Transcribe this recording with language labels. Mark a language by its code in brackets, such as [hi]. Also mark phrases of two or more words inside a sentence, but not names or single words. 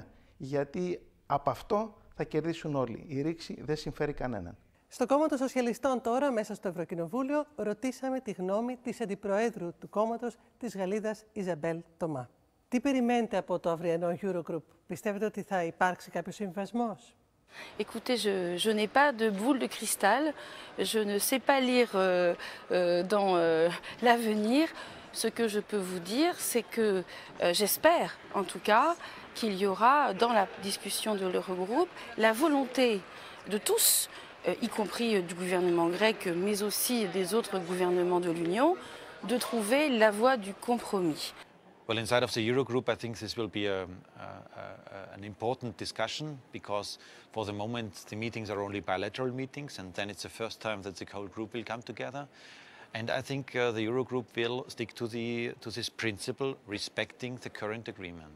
[el] Γιατί από αυτό θα κερδίσουν όλοι. Η ρήξη δεν συμφέρει κανέναν. Στο κόμμα των Σοσιαλιστών τώρα, μέσα στο Ευρωκοινοβούλιο, ρωτήσαμε τη γνώμη της Αντιπροέδρου του κόμματος, της Γαλλίδας Ιζαμπέλ Τομά. Τι περιμένετε από το αυριανό Eurogroup? Πιστεύετε ότι θα υπάρξει κάποιος συμβασμός? [fr] Écoutez, je n'ai pas de boule de cristal, je ne sais pas lire dans l'avenir. Ce que je peux vous dire, c'est que j'espère en tout cas qu'il y aura dans la discussion de l'Eurogroupe la volonté de tous, y compris du gouvernement grec, mais aussi des autres gouvernements de l'Union, de trouver la voie du compromis. [en] Well, inside of the Eurogroup, I think this will be an important discussion because for the moment the meetings are only bilateral meetings, and then it's the first time that the whole group will come together. And I think the Eurogroup will stick to this principle, respecting the current agreements.